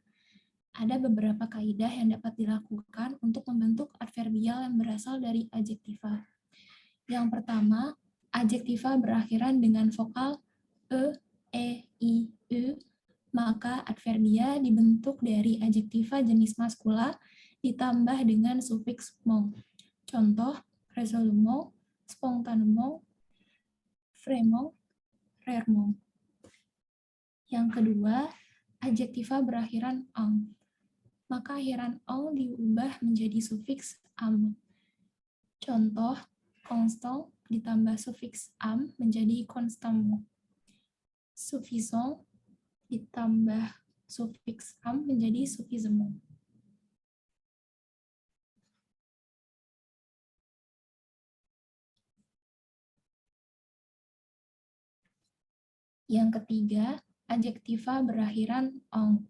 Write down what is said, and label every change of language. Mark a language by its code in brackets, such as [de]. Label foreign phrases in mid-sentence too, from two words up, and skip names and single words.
[id] Ada beberapa kaidah yang dapat dilakukan untuk membentuk adverbial yang berasal dari adjektiva. Yang pertama, adjektiva berakhiran dengan vokal e, i, u, maka adverbia dibentuk dari adjektiva jenis maskula ditambah dengan sufiks mong. Contoh, [fr] résolument, spontanément, vraiment, rarement. [id] Yang kedua, adjektiva berakhiran ang. Maka akhiran ang diubah menjadi sufiks am. Contoh, constant ditambah sufiks am menjadi constamment. Suffisant ditambah sufiks am menjadi suffisamment. Yang ketiga, adjektiva berakhiran ong.